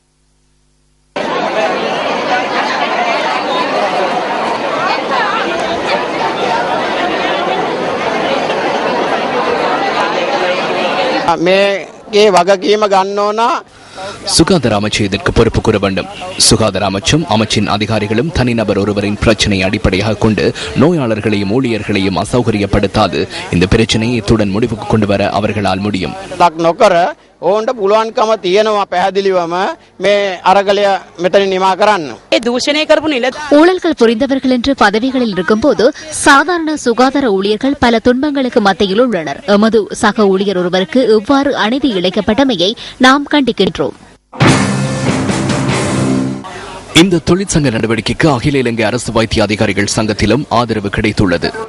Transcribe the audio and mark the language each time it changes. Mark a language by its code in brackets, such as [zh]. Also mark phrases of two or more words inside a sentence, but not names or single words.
[ta] சுகாதார அமைச்சு இதற்கு பொறுப்பு கூற வேண்டும். சுகாதார அமைச்சும் அமைச்சின் அதிகாரிகளும் தனிநபர் ஒருவரின் பிரச்சனையை அடிப்படையாக கொண்டு நோயாளர்களையும் ஊழியர்களையும் அசௌகரியப்படுத்தாது இந்த பிரச்சனையை இத்துடன் முடிவுக்கு கொண்டு வர அவர்களால் முடியும். [si] ඕන්ට පුළුවන්කම තියෙනවා පැහැදිලිවම මේ අරගලය මෙතන නිමා කරන්න. ඒ දූෂණය කරපු [ta] ஊழல்கள் புரிந்தவர்கள் என்று பதவிகளில் இருக்கும்போது சாதாரண சுகாதார ஊழியர்கள் பல துன்பங்களுக்கு மத்தியில் உள்ளனர். எமது சக ஊழியர் ஒருவருக்கு இவ்வாறு அநீதி இழைக்கப்பட்டமையை நாம் கண்டிக்கின்றோம். இந்த தொழிற்சங்க நடவடிக்கைக்கு அகில இலங்கை அரசு வைத்திய அதிகாரிகள் சங்கத்திலும் ஆதரவு கிடைத்துள்ளது.